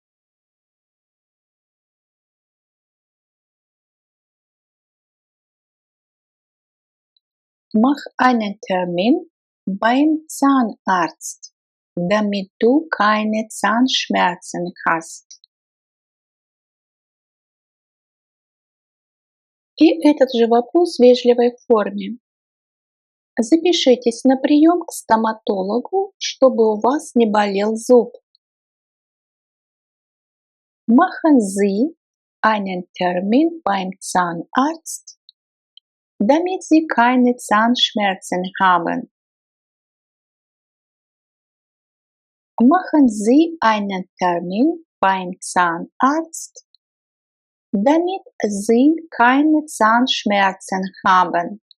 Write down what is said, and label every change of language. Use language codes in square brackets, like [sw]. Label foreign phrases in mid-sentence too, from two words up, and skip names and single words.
[de] Mach einen Termin beim Zahnarzt, damit du keine Zahnschmerzen hast. [ru] И этот же вопрос в вежливой форме. Запишитесь на прием к стоматологу, чтобы у вас не болел зуб. [de] Machen Sie einen Termin beim Zahnarzt, damit Sie keine Zahnschmerzen haben. Machen Sie einen Termin beim Zahnarzt, damit Sie keine Zahnschmerzen haben.